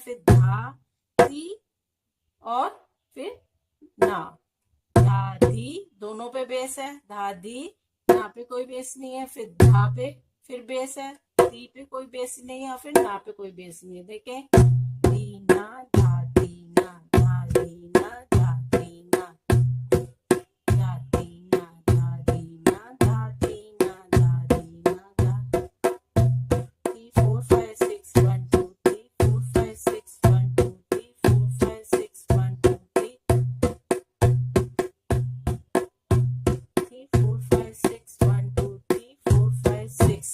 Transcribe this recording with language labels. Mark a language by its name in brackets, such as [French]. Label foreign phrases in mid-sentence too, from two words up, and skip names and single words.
[Hindi] फिर धा धी और फिर ना, धा धी, दोनों पे बेस है, धा धी, ना पे कोई बेस नहीं है। फिर धा पे फिर बेस है, धी पे कोई बेस नहीं है और फिर ना पे कोई बेस नहीं है। देखें, धीना, धा धीना, धा धीना, धा धीना, धा धीना, धा धीना, धा धीना, धा धीना, धा 3 4 5 6 1 2 3 4 5 6 1 2 3 4 5 6 1 2 3 3 4 5 6 1 2 3 4 5 6।